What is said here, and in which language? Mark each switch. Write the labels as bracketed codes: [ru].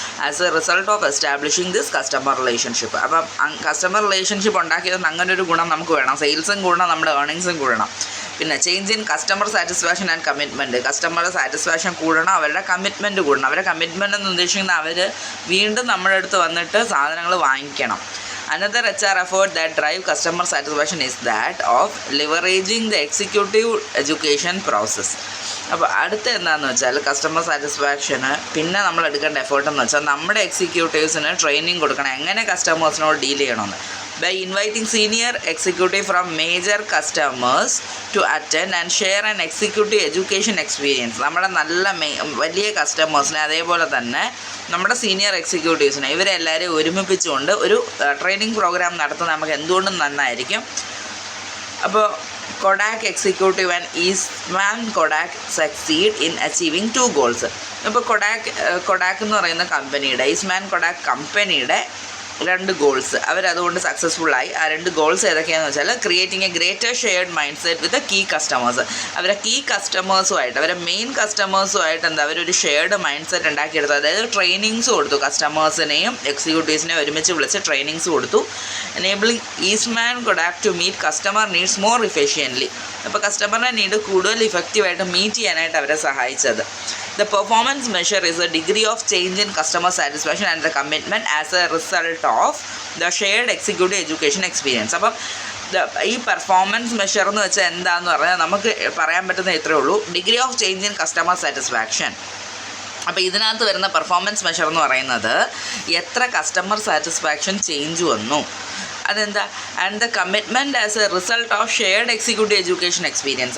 [en] As a result of establishing this customer relationship. [ml] അപ്പം customer relationship ഉണ്ടാക്കിയത് അങ്ങനെ ഒരു ഗുണം നമുക്ക് വേണം. സെയിൽസും കൂടണം, നമ്മുടെ ഏർണിങ്സും കൂടണം. പിന്നെ [en] Change in customer satisfaction and commitment. [ml] കസ്റ്റമറുടെ satisfaction കൂടണം, അവരുടെ കമ്മിറ്റ്മെൻറ്റ് കൂടണം. അവരുടെ കമ്മിറ്റ്മെൻറ്റ് എന്ന് ഉദ്ദേശിക്കുന്നത് അവർ വീണ്ടും നമ്മുടെ അടുത്ത് വന്നിട്ട് സാധനങ്ങൾ വാങ്ങിക്കണം. [en] Another HR effort that drive customer satisfaction is that of leveraging the executive education process. [ml] അപ്പോൾ അടുത്ത എന്താണെന്ന് വെച്ചാൽ കസ്റ്റമർ സാറ്റിസ്ഫാക്ഷന് പിന്നെ നമ്മൾ എടുക്കേണ്ട എഫേർട്ട് എന്ന് വെച്ചാൽ നമ്മുടെ എക്സിക്യൂട്ടീവ്സിന് ട്രെയിനിങ് കൊടുക്കണം, എങ്ങനെ കസ്റ്റമേഴ്സിനോട് ഡീൽ ചെയ്യണമെന്ന്. [en] By inviting senior executive from major customers to attend and share an executive education experience. [ml] നമ്മുടെ നല്ല വലിയ കസ്റ്റമേഴ്സിനെ അതേപോലെ തന്നെ നമ്മുടെ സീനിയർ എക്സിക്യൂട്ടീവ്സിനെ ഇവരെല്ലാവരെയും ഒരുമിപ്പിച്ചുകൊണ്ട് ഒരു ട്രെയിനിങ് പ്രോഗ്രാം നടത്തുന്നത് നമുക്ക് എന്തുകൊണ്ടും നന്നായിരിക്കും. [en] അപ്പോൾ Kodak executive and Eastman Kodak succeed in achieving 2 goals. [ml] ഇപ്പോൾ കൊഡാക്ക് എന്ന് പറയുന്ന കമ്പനിയുടെ ഈസ്റ്റ്മാൻ കൊഡാക്ക് കമ്പനിയുടെ 2 ഗോൾസ് അവരതുകൊണ്ട് സക്സസ്ഫുള്ളായി. ആ 2 ഗോൾസ് ഏതൊക്കെയാണെന്ന് വെച്ചാൽ [en] Creating a greater shared mind set with key customers. [ml] അവരെ കീ കസ്റ്റമേഴ്സുമായിട്ട് അവരെ മെയിൻ കസ്റ്റമേഴ്സുമായിട്ട് അവരൊരു ഷെയർഡ് മൈൻഡ് സെറ്റ് ഉണ്ടാക്കിയെടുത്തു. അതായത് ട്രെയിനിങ്സ് കൊടുത്തു, കസ്റ്റമേഴ്സിനെയും എക്സിക്യൂട്ടീവ്സിനെയും ഒരുമിച്ച് വിളിച്ച് ട്രെയിനിങ്സ് കൊടുത്തു. [en] Enabling Eastman Kodak to meet customer needs more efficiently. [ml] അപ്പോൾ കസ്റ്റമറിൻ്റെ നീഡ് കൂടുതൽ ഇഫക്റ്റീവായിട്ട് മീറ്റ് ചെയ്യാനായിട്ട് അവരെ സഹായിച്ചത്. [en] The performance measure is a degree of change in customer satisfaction and the commitment as a result of the shared executive education experience. [ml] അപ്പം ഈ performance measure എന്ന് വെച്ചാൽ എന്താണെന്ന് പറഞ്ഞാൽ നമുക്ക് പറയാൻ പറ്റുന്ന ഇത്രയേ ഉള്ളൂ, [en] Degree of change in customer satisfaction. [ml] അപ്പോൾ ഇതിനകത്ത് വരുന്ന പെർഫോമൻസ് മെഷർ എന്ന് പറയുന്നത് എത്ര കസ്റ്റമർ സാറ്റിസ്ഫാക്ഷൻ ചേഞ്ച് വന്നു, അതെന്താ, [en] And the commitment as a result of shared executive education experience.